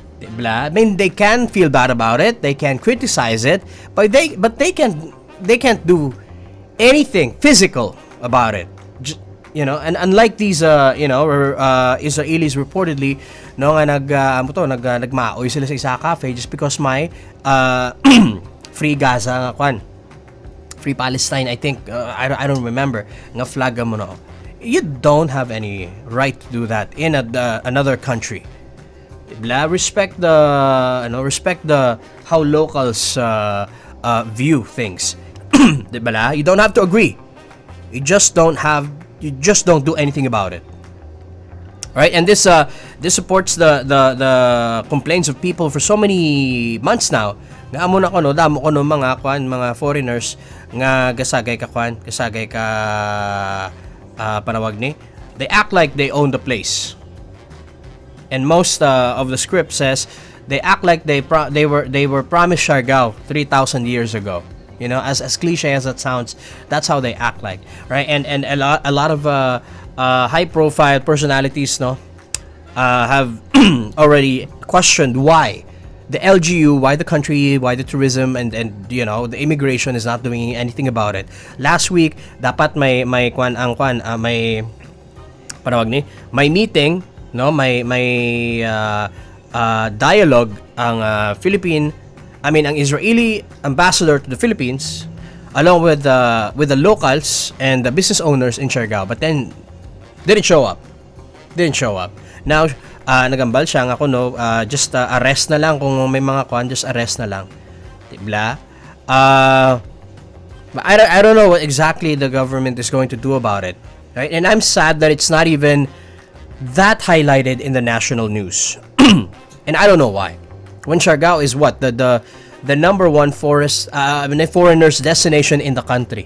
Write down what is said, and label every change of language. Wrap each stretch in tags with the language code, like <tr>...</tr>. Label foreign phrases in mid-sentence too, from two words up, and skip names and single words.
<en>I mean, they can feel bad about it, they can criticize it, but they can't do anything physical about it. You know, and unlike these Israelis reportedly</en> <hil>no nga nagmaoy sila sa isa cafe just because may free Gaza nga kwan,</hil> <en>free Palestine, I think, I don't remember nga</en> <hil>flag mo no.</hil> <en>You don't have any right to do that in another country. Respect the how locals view things. Diba? You don't have to agree. You just don't do anything about it. Right? And this supports the complaints of people for so many months now.</en> <hil>Nga amo na kono damo kono mga foreigners nga gasagay ka panawag ni.</hil> <en>They act like they own the place. And most of the script says they act like they were promised Siargao 3,000 years ago. You know, as cliche as that sounds, that's how they act like, right? And a lot of high-profile personalities, no, have already questioned why the LGU, why the country, why the tourism, and you know the immigration is not doing anything about it. Last week,</en> <hil>dapat may meeting, no, may dialogue ang ang</hil> <en>Israeli ambassador to the Philippines along with the locals and the business owners in Siargao, but then didn't show up.</en> <hil>Now nagambal siya nga kuno,</hil> <en>just arrest na lang</en> <hil>kung may mga</hil> <en>just arrest na lang. Diba? I don't know what exactly the government is going to do about it, right? And I'm sad that it's not even that highlighted in the national news. And I don't know why. When Siargao is what the number one foreigners destination in the country.</en>